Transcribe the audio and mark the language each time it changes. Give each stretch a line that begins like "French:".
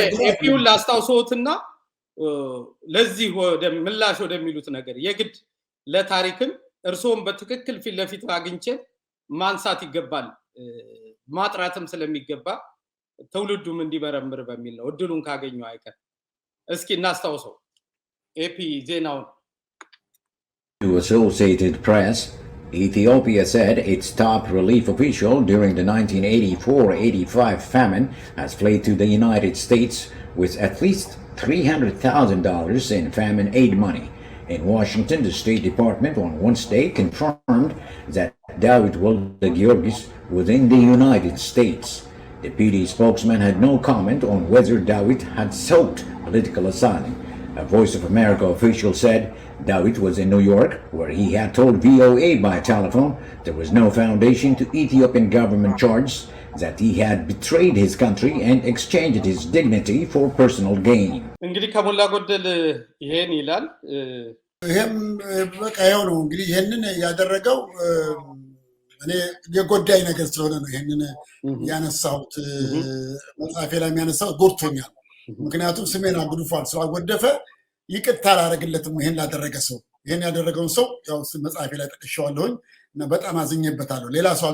Amharic: ኤፒውን ላስታውሶትና ለዚህ ወደ ምላሽ ወደሚሉት ነገር የግድ ለታሪክም እርሶም በትክክል ፊት ለፊት አግኝቼ ማንሳት ይገባል ማጥራትም ስለሚገባ ትውልዱም እንዲመረምር በሚል ነው እድሉን ካገኙ አይቀር እስኪ እናስታውሰው ኤፒ ዜናውን
English: To Associated Press, Ethiopia said its top relief official during the 1984-85 famine has fled to the United States with at least $300,000 in famine aid money. In Washington, the State Department on Wednesday confirmed that David Wolde-Georgis was in the United States. The PD spokesman had no comment on whether David had sought political asylum. A Voice of America official said David was in New York, where he had told VOA by telephone there was no foundation to Ethiopian government charges that he had betrayed his country and exchanged his dignity for personal gain.
Amharic: እንግዲህ ከሞላ ጎደል ይሄን ይላል ይሄም በቃ ያው ነው እንግዲህ ይሄንን ያደረገው እኔ የጎዳይ ነገር ስለሆነ ነው ይሄንን ያነሳሁት መጽሐፌ ላይ ያነሳሁት ጎድቶኛል ምክንያቱም ስሜን አግዱፋል ስላጎደፈ ይቅርታ አላረግለትም ይሄን ላደረገ ሰው ይሄን ያደረገውን ሰው ያው መጽሐፌ ላይ ተቀሻዋለሁኝ እና በጣም አዝኜበታለሁ ሌላ